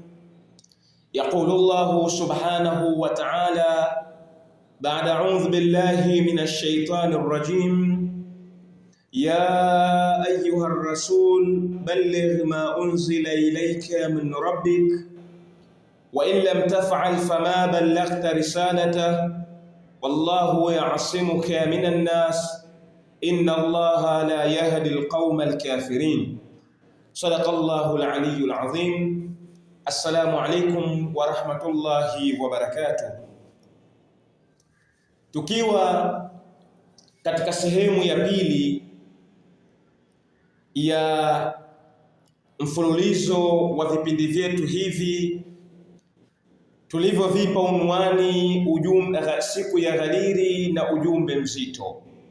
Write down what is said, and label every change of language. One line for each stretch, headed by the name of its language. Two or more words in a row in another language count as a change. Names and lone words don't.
Arabic: يقول الله سبحانه وتعالى بعد أعوذ بالله من الشيطان الرجيم: يا أيها الرسول بلغ ما أنزل إليك من ربك وإن لم تفعل فما بلغت رسالته والله يعصمك من الناس إن الله لا يهدي القوم الكافرين. صدق الله العلي العظيم. السلام عليكم ورحمة الله وبركاته.
Swahili: Tukiwa katika sehemu ya pili ya mfululizo wa vipindi vyetu hivi tulivyovipa unwani siku ya Ghadiri na ujumbe mzito,